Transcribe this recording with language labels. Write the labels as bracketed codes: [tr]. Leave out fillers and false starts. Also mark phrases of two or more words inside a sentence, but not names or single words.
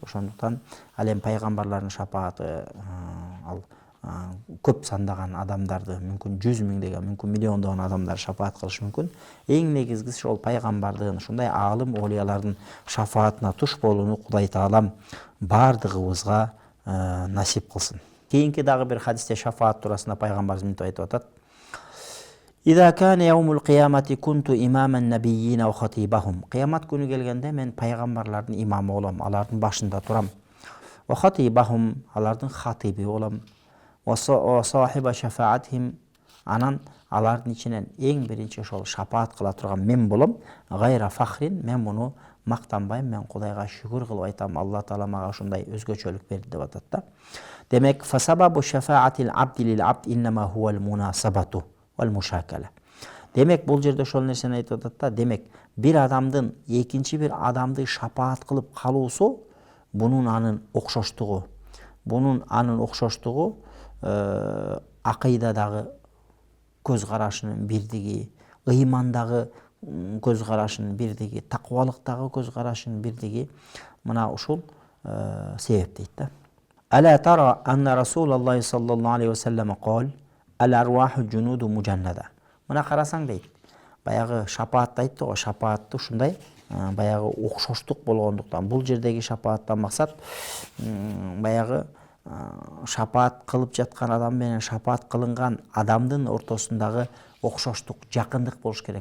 [ky] Ошондуктан ал эми пайгамбарлардын шапааты ал көп сандаган адамдарды, мүмкүн 100 миңдеген, мүмкүн миллиондогон адамдар шапаат кылышы мүмкүн. Эң негизгиси ошол пайгамбардын, ушундай аалым олиялардын шафаатына туш болууну Кудай Таалам бардыгыбызга насип кылсын. Кейинки дагы бир хадисте шафаат туурасында пайгамбарыбыз мынтип айтып атат: [ar] إذا كان يوم القيامة كنت إمام النبيين وخطيبهم. [ky] Кыямат күнү келгенде мен пайгамбарлардын имамы болом, алардын башында турам. [ar] وخطيبهم, [ky] алардын хатиби болом. [ar] وصاحب شفاعتهم, [ky] анан алардын ичинен эң биринчи ошол шапаат кыла турган мен болом. [ar] غير فخر, [ky] мен муну мактанбайм, мен Кудайга шүгүр кылып айтам, Алла Таала мага ушундай өзгөчөлүк берди деп атат да. [ar] Демек, فسبب شفاعة العبد للعبد إنما هو المناسبة والمشاكلة. [ky] Демек, бул жерде ошол нерсени айтып атат да. Демек, бир адамдын экинчи бир адамды шапаат кылып калуусу бунун анын окшоштугу, Bunun anın okşoштугу акыйдадагы көз карашынын бирдиги, ыймандагы көз карашынын бирдиги, такыбалыктагы көз карашынын бирдиги мына ушул себеп дейт да. [ar] ألا ترى أن رسول الله صلى الله عليه وسلم قال: "الأرواح جنود مجندة." [ky] Мына карасаң дейт. Баягы шапаатты айтты го, шапаатты ушундай баягы окшоштук болгондуктан бул жердеги шапааттан максат баягы шапаат кылып жаткан адам менен шапаат кылынган адамдын ортосундагы окшоштук, жакындык болуш керек.